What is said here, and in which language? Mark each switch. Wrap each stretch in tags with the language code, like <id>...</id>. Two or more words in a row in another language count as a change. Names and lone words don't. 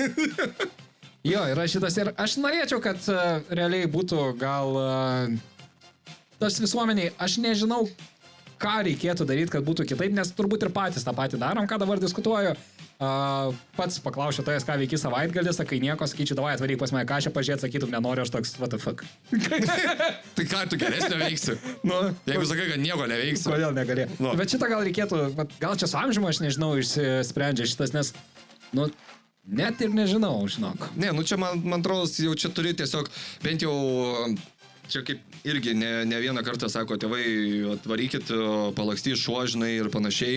<lt>Jo, yra šitas ir aš norėčiau, kad realiai būtų gal tas visuomeniai, aš nežinau, ką reikėtų daryti, kad būtų kitaip, nes turbūt ir patys tą patį darom, ką dabar diskutuoju. Pats paklausiu tojas, ką veiki savaitgalį, sakai nieko, sakyčiau, davai atvaryk pas mane kažką pažiūrėti, sakytum, nenoriu, aš toks,</lt> <en>what the fuck.</en> <lt>Tai ką, tu geresnio veiksi? Nu, jeigu sakai, kad nieko neveiksi. Kodėl negali? Nu. Bet šitą gal reikėtų, gal čia su amžiumi, aš nežinau, išsprendžia šitas, nes, nu, net ir nežinau, žinok. Ne, nu čia man atrodo, jau čia turi tiesiog, bent jau... Čia kaip irgi ne vieną kartą sako, tėvai, atvarykit, palakstys šuo, žinai, ir panašiai.</lt>